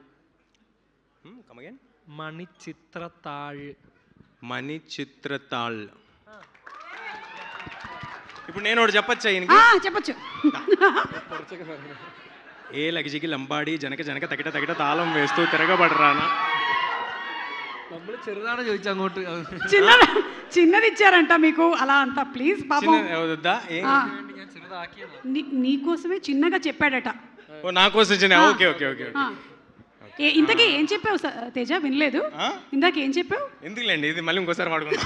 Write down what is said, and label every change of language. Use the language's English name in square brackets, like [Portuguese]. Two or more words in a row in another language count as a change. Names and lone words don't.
[English] come again. [Telugu] మణిచిత్రతాళ్. మణిచిత్రతాళ్. ఇప్పుడు నేను ఒకటి చెప్పచ్చా? చెప్పచ్చు. ఏ లగిజికి లంబాడి జనక జనక తగిట తగిట తాళం వేస్తూ తిరగబడరానా. [Malayalam] ചെറുതാണ് ചോദിച്ചു അങ്ങോട്ട്. [Telugu] చిన్నది ఇచ్చారంట మీకు అలా అంతా. ప్లీజ్ పాపం, నీకోసమే చిన్నగా చెప్పాడట. నా కోసం చిన్న. [English] okay okay okay. [Telugu] ఇంతకీ ఏం చెప్పావు తేజ? వినలేదు. ఇందాక ఏం చెప్పావు? ఎందుకులేండి, ఇది మళ్ళీ ఇంకోసారి వాడుకుంటాం.